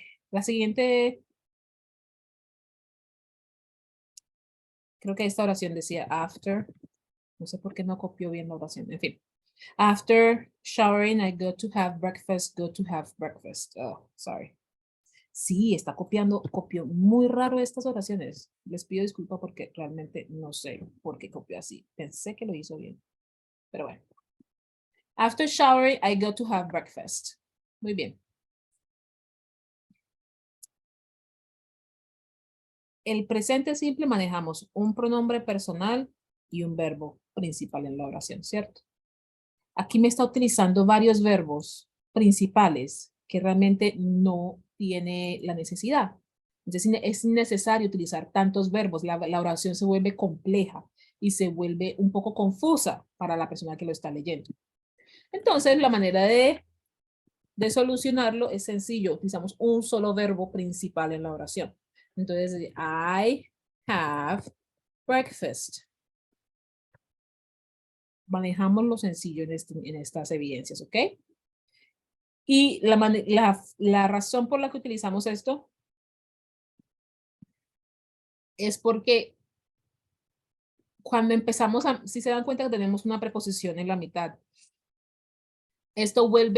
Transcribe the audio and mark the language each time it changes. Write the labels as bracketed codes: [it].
[es] La siguiente, creo que esta oración decía after. No sé por qué no copió bien la oración. En fin. [en] After showering, I go to have breakfast, go to have breakfast. Oh, sorry. [es] Sí, está copió muy raro estas oraciones. Les pido disculpa porque realmente no sé por qué copió así. Pensé que lo hizo bien, pero bueno. [en] After showering, I go to have breakfast. [es] Muy bien. El presente simple manejamos un pronombre personal y un verbo principal en la oración, ¿cierto? Aquí me está utilizando varios verbos principales que realmente no tiene la necesidad. Entonces es innecesario utilizar tantos verbos. La oración se vuelve compleja y se vuelve un poco confusa para la persona que lo está leyendo. Entonces la manera de solucionarlo es sencillo. Utilizamos un solo verbo principal en la oración. Entonces, [en] I have breakfast. [es] Manejamos lo sencillo en estas evidencias, ¿ok? Y la razón por la que utilizamos esto es porque cuando empezamos si se dan cuenta que tenemos una preposición en la mitad, esto